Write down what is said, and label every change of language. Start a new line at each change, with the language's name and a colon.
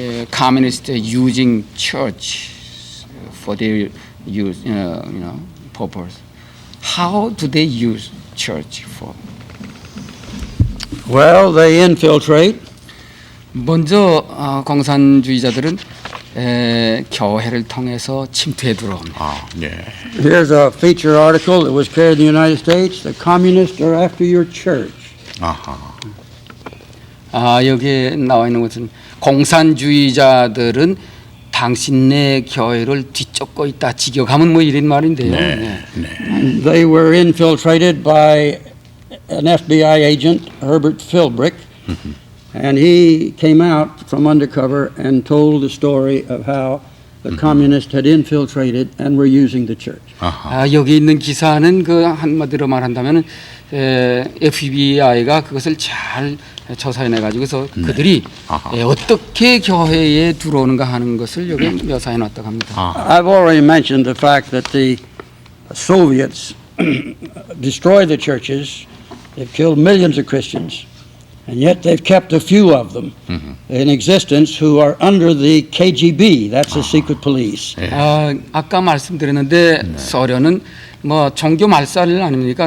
English: communists using church for their use, purpose. How do they use church for? Well, they infiltrate.
Korean: 먼저 공산주의자들은 교회를 통해서 침투해 들어옵니다. 아, 네.
English: Here's a feature article that was carried in the United States. The communists are after your church.
Korean: 아하. 여기에 나와 있는 것은 공산주의자들은 당신네 교회를 뒤쫓고 있다. 직역하면 뭐 이런 말인데요. 네. 네.
English: They were infiltrated by an FBI agent, Herbert Philbrick, and he came out from undercover and told the story of how the communists had infiltrated and were using the church.
Korean: 아하. 여기 있는 기사는 그 한마디로 말한다면은 FBI가 그것을 잘 조사해내 가지고서 그들이 어떻게 교회에 들어오는가 하는 것을 여기 묘사해 놨다고 합니다.
English: I've already mentioned the fact that the Soviets destroyed the churches. They've killed millions of Christians, and yet they've kept a few of them in existence who are under the KGB. That's the secret police.
Korean: 아까 말씀드렸는데 소련은 뭐 종교 말살 아닙니까?